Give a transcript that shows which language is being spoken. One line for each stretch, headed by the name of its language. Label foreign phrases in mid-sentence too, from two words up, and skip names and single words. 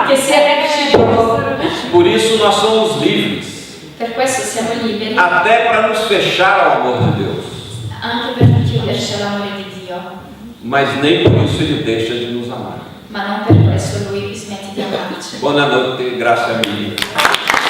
Italian: che sia reciproco.
Portuguese: Por isso nós somos livres,
Italian: Per questo siamo liberi,
Portuguese: até para nos fechar ao amor de Deus.
Italian: anche per non chiuderci all'amore di Dio.
Portuguese: Mas nem por isso Ele deixa de nos amar.
Italian: Ma non per questo Lui smette di amarci. Buonanotte,
Portuguese: graça a mim.